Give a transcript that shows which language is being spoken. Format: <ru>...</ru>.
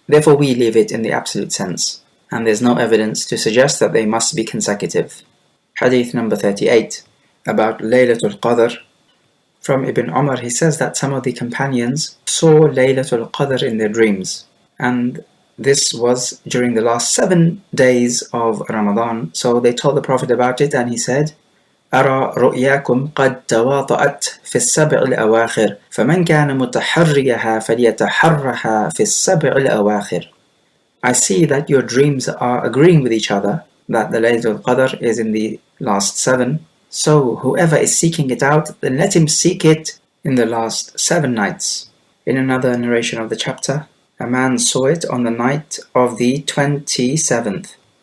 <en>Therefore we leave it in the absolute sense. And there's no evidence to suggest that they must be consecutive. Hadith number 38, about Laylatul Qadr. From Ibn Umar, he says that some of the companions saw Laylatul Qadr in their dreams. And this was during the last 7 days of Ramadan. So they told the Prophet about it, and he said,</en> <ar>أرى رؤياكم قد تواطأت في السبع الأواخر فمن كان متحريها فليتحرها في السبع الأواخر.</ar> <en>I see that your dreams are agreeing with each other, that the Laylatul Qadr is in the last 7. So whoever is seeking it out, then let him seek it in the last 7 nights. In another narration of the chapter, a man saw it on the night of the 27th.</en>